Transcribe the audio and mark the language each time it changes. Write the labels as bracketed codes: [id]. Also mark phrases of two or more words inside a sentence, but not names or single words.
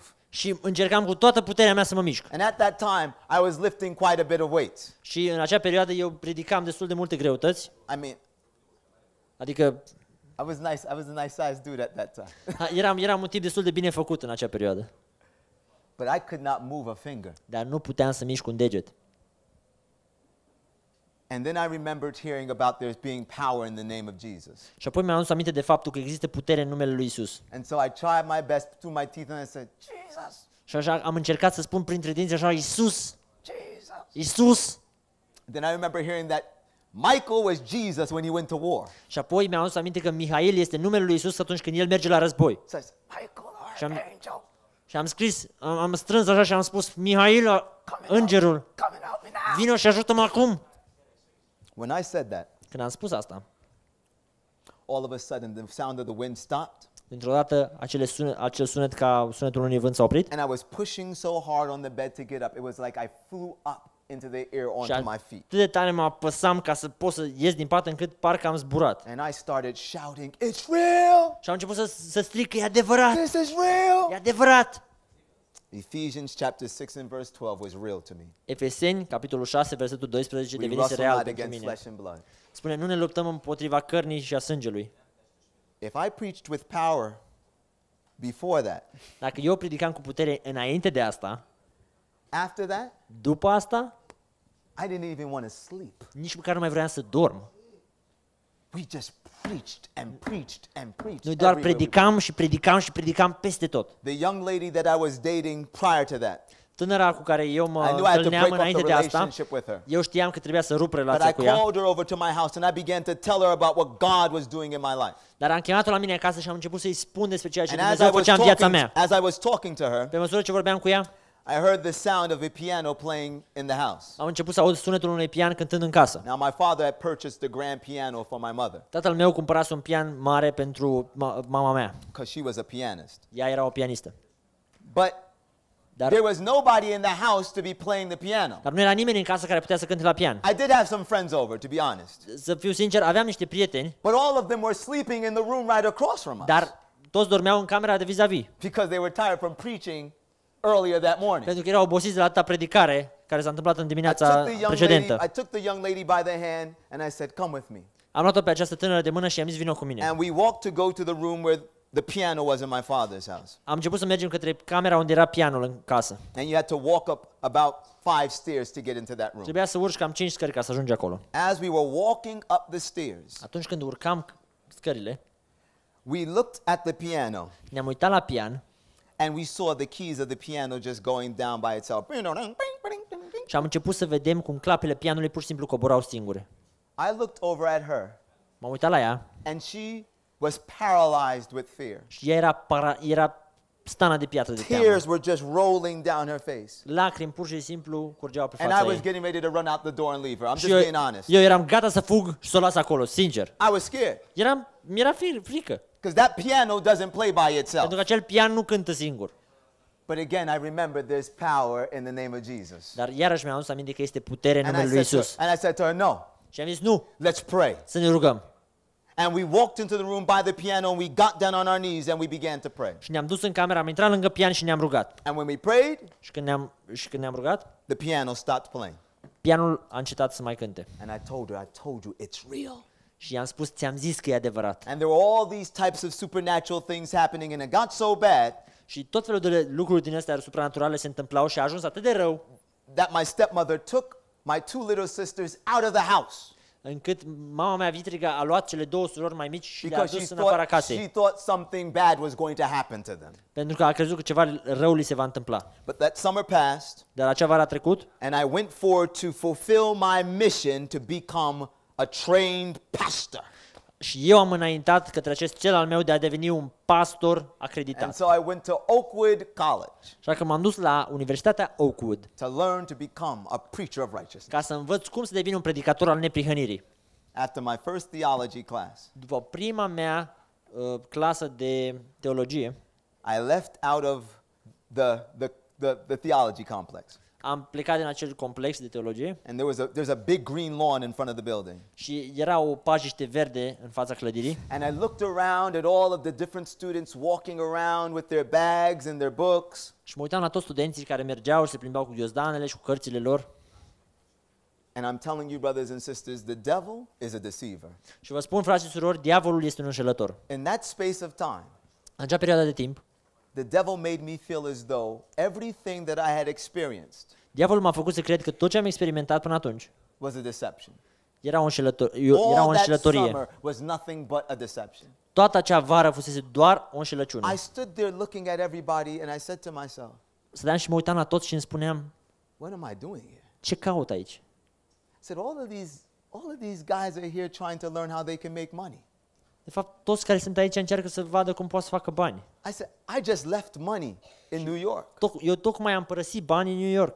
[ro] și încercam cu toată puterea mea să mă mișc. [en] And at that time, I was lifting quite a bit of weights. [ro] Și în acea perioadă eu ridicam destul de multe greutăți, [en] I mean, [ro] adică [en] I was a nice sized dude at that time. [ro] eram un tip destul de bine făcut în acea perioadă. [en] But I could not move a finger. [ro] Dar nu puteam să mișc un deget. [en] And then I remembered hearing about there being power in the name of Jesus. [ro] Și apoi mi-am adus aminte de faptul că există putere în numele lui Isus. [en] And so I tried my best through my teeth and I said, Jesus, [ro] Și așa am încercat să spun printre dinți așa, Isus, Jesus. Isus. [en] Then I remember hearing that Michael was Jesus when he went to war. [ro] Și apoi mi-am adus aminte că Mihail este numele lui Isus atunci când el merge la război. [en] So I said, Michael, [ro] Și-am- [en] archangel, [ro] Și am scris, am strâns așa și am spus, Mihail, îngerul, [en] come and help me now. [ro] vino și ajută-mă acum. [en] When I said that, [ro] Când am spus asta, [en] all of a sudden the sound of the wind stopped. [ro] dintr-o dată acel sunet ca sunetul unui vânt s-a oprit [en] And I was pushing so hard on the bed to get up. It was like I flew up into the air [ro] și [en] onto my feet. [ro] atât de tare mă apăsam ca să pot să ies din pat încât parcă am zburat. [en] And I started shouting, it's real! [ro] Și am început să strig că e adevărat, [en] This is real! [ro] e adevărat. [en] Ephesians chapter 6 and verse 12 was real to me. [ro] Efeseni, capitolul 6, versetul 12, [en] We [ro] devenise [en] wrestle [ro] real [en] not [ro] pentru [en] against [ro] mine. [en] flesh and blood. [ro] Spune, nu ne luptăm împotriva cărnii și a sângelui. [en] If I preached with power before that, [ro] Dacă eu predicam cu putere înainte de asta, [en] after that, [ro] după asta, [en] I didn't even want to sleep. [ro] nici măcar nu mai vreau să dorm. [en] We just preached and preached and preached. [ro] Noi doar [en] everywhere we [ro] predicam și predicam și predicam peste tot. [en] went. The young lady that I was dating prior to that, [ro] Tânăra cu care eu [en] I [ro] mă [en] knew I had to [ro] întâlneam [en] break off [ro] înainte [en] the [ro] de asta, [en] relationship with her. [ro] eu știam că trebuia să rup [en] But I [ro] relația cu ea, [en] called her over to my house and I began to tell her about what God was doing in my life. [ro] dar am chemat-o la mine acasă și am început să-i spun despre ceea ce [en] And as [ro] Dumnezeu [en] I was [ro] făcea în viața [en] talking, [ro] mea. [en] as I was talking to her, [ro] Pe măsură ce vorbeam cu ea, [en] I heard the sound of a piano playing in the house. [ro] am început să aud sunetul unui pian cântând în casă. [en] Now my father had purchased a grand piano for my mother [ro] Tatăl meu cumpărase un pian mare pentru mama mea. [en] because she was a pianist. [ro] Ea era o pianistă. [en] But [ro] Dar, [en] there was nobody in the house to be playing the piano. [ro] dar nu era nimeni în casă care putea să cânte la pian. [en] I did have some friends over, to be honest. [ro] Să fiu sincer, aveam niște prieteni, [en] But all of them were sleeping in the room right across from us [ro] dar toți dormeau în camera de vis-a-vis. [en] because they were tired from preaching earlier that morning. [ro] Pentru că erau obosiți de la atâta predicare care s-a întâmplat în [en] I [ro] dimineața precedentă. [en] took the young lady by the hand and I said, "Come with me." [ro] Am luat-o pe această tânără de mână și i-am zis, vino cu mine. [en] And we walked to go to the room where the piano was in my father's house. [ro] Am început să mergem către camera unde era pianul în casă. [en] And you had to walk up about 5 stairs to get into that room. [ro] Trebuia să urci cam 5 scări ca să ajungi acolo. [en] As we were walking up the stairs, [ro] Atunci când urcam scările, [en] we looked at the piano [ro] ne-am uitat la pian [en] and we saw the keys of the piano just going down by itself. [ro] și am început să vedem cum clapele pianului pur și simplu coborau singure. [en] I looked over at her [ro] M-am uitat la ea [en] and she was paralyzed with fear. [ro] și ea era stana de piatră de teamă. [en] Tears were just rolling down her face. [ro] Lacrimi pur și simplu curgeau pe [en] And I [ro] fața [en] was [ro] ei. [en] getting ready to run out the door and leave her. I'm [ro] Și [en] just being honest. [ro] eu eram gata să fug și să o las acolo, sincer. [en] I was scared [ro] Mi-era frică, [en] because that piano doesn't play by itself. [ro] pentru că acel pian nu cântă singur. [en] But again, I remember there's power in the name of Jesus. [ro] Dar iarăși mi-am adus aminte că este putere în [en] And [ro] numele lui Isus. [en] I said to her, no, [ro] Și am zis, nu, [en] let's pray. [ro] să ne rugăm. [en] And we walked into the room by the piano and we got down on our knees and we began to pray. [ro] Și ne-am dus în cameră, am intrat lângă pian și ne-am rugat. [en] And when we prayed, [ro] Și când ne-am rugat, [en] the piano stopped playing. [ro] pianul a încetat să mai cânte. [en] And I told you, it's real. [ro] Și i-am spus, ți-am zis că e adevărat. [en] And there were all these types of supernatural things happening and it got so bad [ro] Și tot felul de lucruri din astea supranaturale se întâmplau și a ajuns atât de rău, [en] that my stepmother took my two little sisters out of the house [ro] încât mama mea vitrigă a luat cele două surori mai mici și le-a [en] because [ro] dus în afara [en] she [ro] casei. [en] thought something bad was going to happen to them. [ro] Pentru că a crezut că ceva rău li se va întâmpla. [en] But that summer passed [ro] Dar acea vară a trecut [en] and I went forward to fulfill my mission to become a trained pastor. [ro] și eu am înaintat către acest cel al meu de a deveni un pastor [en] And [ro] acreditat. [en] so I went to Oakwood College [ro] Așa că m-am dus la Universitatea Oakwood [en] to learn to become a preacher of righteousness. [ro] ca să învăț cum să devin un predicator al neprihănirii. [en] After my first theology class, [ro] După prima mea clasă de teologie, [en] I left out of the theology complex. [ro] am plecat din acel complex de teologie [en] And there's a big green lawn in front of the building. [ro] și era o pajiște verde în fața clădirii. [en] And I looked around at all of the different students walking around with their bags and their books. [ro] Și mă uitam la toți studenții care mergeau și se plimbau cu ghiozdanele și cu cărțile lor. [en] And I'm telling you, brothers and sisters, the devil is a deceiver. [ro] Și vă spun, frați și surori, diavolul este un înșelător. [en] In that space of time, [ro] În acea perioadă de timp, [en] the devil made me feel as though everything that I had experienced [ro] diavolul m-a făcut să cred că tot ce am experimentat până atunci [en] was a deception. [ro] era o înșelătorie. [en] Summer was nothing but a deception. [ro] Toată acea vară fusese doar o înșelăciune. [en] I stood there looking at everybody and I said to myself, [ro] Stăteam și mă uitam la toți și îmi spuneam, [en] what am I doing here? [ro] ce caut aici? [en] I said, all of these guys are here trying to learn how they can make money. [ro] De fapt, toți care sunt aici încearcă să vadă cum poate să facă bani. [en] I said, I just left money in New York. [ro] Eu tocmai am părăsit bani în New York.